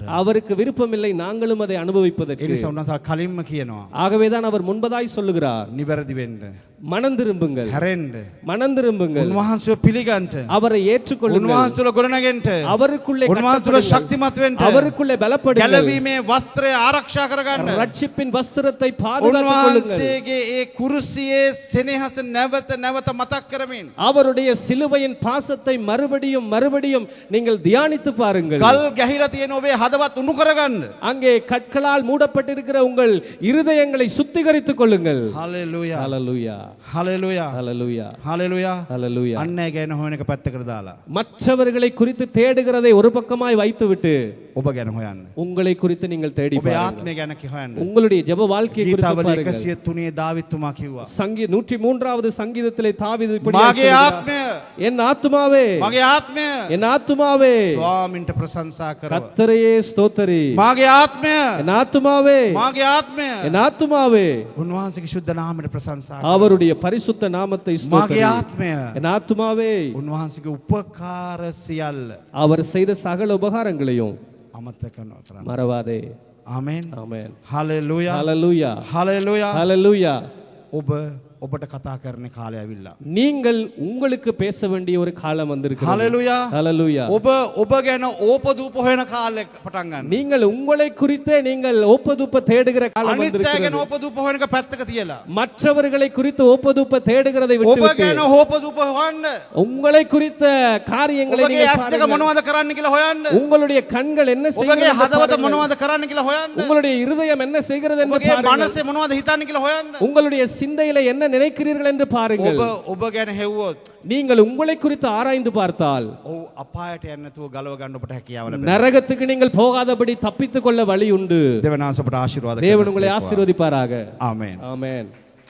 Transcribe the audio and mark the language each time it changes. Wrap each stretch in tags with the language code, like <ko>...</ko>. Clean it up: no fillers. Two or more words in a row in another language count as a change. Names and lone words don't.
<ta>அவருக்கு விருப்பமில்லை நாங்களும் அதை</ta> <si>ඒ</si> <ta>அனுபவிப்பதற்கு.</ta> <si>නිසා උන්වහන්සේ කලින්ම කියනවා</si> <ta>ஆகவேதான் அவர் முன்பதாய் சொல்லுகிறார்,</ta> <si>නිවැරදි වෙන්න.</si> <ta>மனம் திரும்புங்கள்</ta> <si>හැරෙන්න.</si> <ta>மனம் திரும்புங்கள்</ta> <si>උන්වහන්සේව පිළිගන්න.</si> <ta>அவரை ஏற்றுக்கொள்ளுங்கள்</ta> <si>උන්වහන්සේ තුළ ගොඩනගෙන්න.</si> <ta>அவருக்குள்ளே</ta> <si>උන්වහන්සේ තුළ</si> <ta>கட்டப்படுங்கள்.</ta> <si>ශක්තිමත් වෙන්න.</si> <ta>அவருக்குள்ளே பலப்படுங்கள்</ta> <si>ගැලවීමේ වස්ත්‍රය ආරක්ෂා කරගන්න.</si> <ta>ரட்சிப்பின் வஸ்திரத்தை பாதுகாத்துக் கொள்ளுங்கள்</ta> <si>උන්වහන්සේගේ ඒ කුරුසියේ සෙනෙහස නැවත නැවත මතක් කරමින්</si> <ta>அவருடைய சிலுவையின் பாசத்தை மறுபடியும் மறுபடியும் நீங்கள் தியானித்து பாருங்கள்</ta> <si>ගල් ගැහිලා තියෙන ඔබේ හදවත් උණු කරගන්න.</si> <ta>அங்கே கற்களால் மூடப்பட்டிருக்கிற உங்கள் இருதயங்களை சுத்திகரித்துக் கொள்ளுங்கள்</ta> <si>හලෙලූයා.</si> <ta>ஹalleluya</ta> <si>හලෙලූයා.</si> <ta>ஹalleluya</ta> <si>හලෙලූයා.</si> <ta>ஹalleluya</ta> <si>අන්න ඒ ගැන හොයන එක පැත්තකට දාලා</si> <ta>மற்றவர்களை குறித்து தேடுகிறதை ஒரு பக்கமாய் வைத்துவிட்டு</ta> <si>ඔබ ගැන හොයන්න.</si> <ta>உங்களை குறித்து நீங்கள் தேடி</ta> <si>ඔබේ</si> <ta>பாருங்கள்</ta> <si>ආත්මය ගැන හොයන්න.</si> <ta>உங்களுடைய ஜெப வாழ்க்கையை குறித்து</ta> <si>ගීතාවලිය</si> <ta>பாருங்கள்</ta> <si>103 දාවිත්තුමා කිව්වා.</si> <ta>103வது சங்கீதத்திலே தாவீது இப்படி</ta> <si>මාගේ</si> <ta>சொல்கிறார்.</ta> <si>ආත්මය</si> <ta>என் ஆத்துமாவே</ta> <si>මගේ ආත්මය</si> <ta>என் ஆத்துமாவே</ta> <si>ස්වාමින්ට ප්‍රශංසා කරව.</si> <ta>கர்த்தரையே ஸ்தோத்திரி</ta> <si>මාගේ ආත්මය</si> <ta>என் ஆத்துமாவே</ta> <si>මාගේ ආත්මය</si> <ta>என் ஆத்துமாவே</ta> <si>උන්වහන්සේගේ ශුද්ධ නාමයට ප්‍රශංසා කරව.</si> <ta>அவருடைய பரிசுத்த நாமத்தை ஸ்தோத்திரி</ta> <si>මාගේ ආත්මය</si> <ta>என் ஆத்துமாவே</ta> <si>උන්වහන්සේගේ උපකාර සියල්ල</si> <ta>அவர் செய்த சகல உபகாரங்களையும்</ta> <si>අමතක නොකරන්න.</si> <ta>மறவாதே</ta> <si>ආමෙන්.</si> <ta>ஆமென்</ta> <si>හලෙලූයා.</si> <ta>ஹalleluya</ta> <si>හලෙලූයා.</si> <ta>ஹalleluya</ta> <si>ඔබ ඔබට කතා කරන කාලය ඇවිල්ලා.</si> <ta>நீங்கள் உங்களுக்கு பேச வேண்டிய ஒரு காலம் வந்திருக்கிறது</ta> <si>හලෙලූයා.</si> <ta>ஹalleluya</ta> <si>ඔබ ගැන ඕපදූප හොයන කාලෙ පටන් ගන්න.</si> <ta>நீங்கள் உங்களை குறித்தே நீங்கள் ஒப்பதுப்ப தேடுகிற காலம்</ta> <si>අනිත් අය ගැන</si> <ta>வந்திருக்கிறது</ta> <si>ඕපදූප හොයන එක පැත්තක තියලා.</si> <ta>மற்றவர்களை குறித்து ஒப்பதுப்ப தேடுகிறதை</ta> <si>ඔබ</si> <ta>விட்டுவிட்டு</ta> <si>ගැන ඕපදූප හොයන්න.</si> <ta>உங்களை குறித்த காரியங்களை</ta> <si>ඔබගේ</si> <ta>நீங்கள்</ta> <si>ඇස් දෙක</si> <ta>பாருங்கள்.</ta> <si>මොනවද කරන්න කියලා හොයන්න.</si> <ta>உங்களுடைய கண்கள் என்ன</ta> <si>ඔබගේ</si> <ta>செய்கிறது என்று</ta> <si>හදවත</si> <ta>பாருங்கள்.</ta> <si>මොනවද කරන්න කියලා හොයන්න.</si> <ta>உங்களுடைய இருதயம் என்ன செய்கிறது என்று</ta> <si>ඔබගේ</si> <ta>பாருங்கள்.</ta> <si>මනසේ මොනවද හිතන්න කියලා හොයන්න.</si> <ta>உங்களுடைய சிந்தையில என்ன நினைக்கிறீர்கள் என்று பாருங்கள்.</ta> <si>ඔබ ගැන හෙව්වොත්</si> <ta>நீங்கள் உங்களை குறித்து ஆராய்ந்து பார்த்தால்</ta> <si>ඔව් අපායට යන්න නැතුව ගලව ගන්න ඔබට හැකියාව ලැබෙනවා.</si> <ta>நரகத்துக்கு நீங்கள் போகாதபடி தப்பித்துக் கொள்ள வழி உண்டு.</ta> <si>දෙවනාස ඔබට ආශිර්වාද</si> <ta>தேவன் உங்களை ஆசீர்வதிப்பாராக.</ta> <si>ආමෙන්.</si> <ta>ஆமென்.</ta>